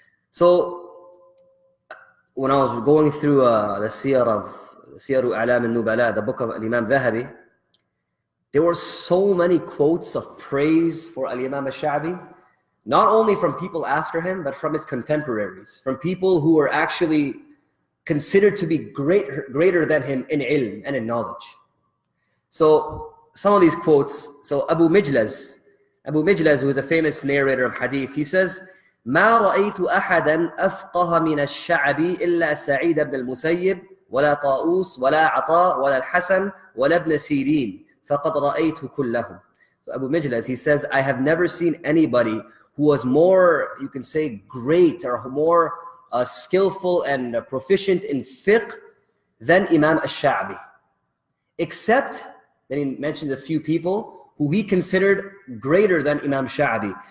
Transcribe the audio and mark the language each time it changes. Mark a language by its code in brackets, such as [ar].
[en] So when I was going through the Siyaru A'lam al-Nubala, the book of Al-Imam Dhahabi, there were so many quotes of praise for Al-Imam al-Sha'bi, not only from people after him, but from his contemporaries, from people who were actually considered to be greater than him in ilm and in knowledge. So some of these quotes, so Abu Mijlaz, who is a famous narrator of hadith, he says, [ar] ما رأيت أحدا أفقه من الشعبي إلا سعيد بن المسيب ولا طاووس ولا عطاء ولا الحسن ولا ابن سيرين فقد رأيت كلهم. [en] So Abu Mijlaz, he says, I have never seen anybody who was more, you can say, great or more skillful and proficient in fiqh than Imam al-Sha'bi. Except, then he mentioned a few people who he considered greater than Imam Sha'bi.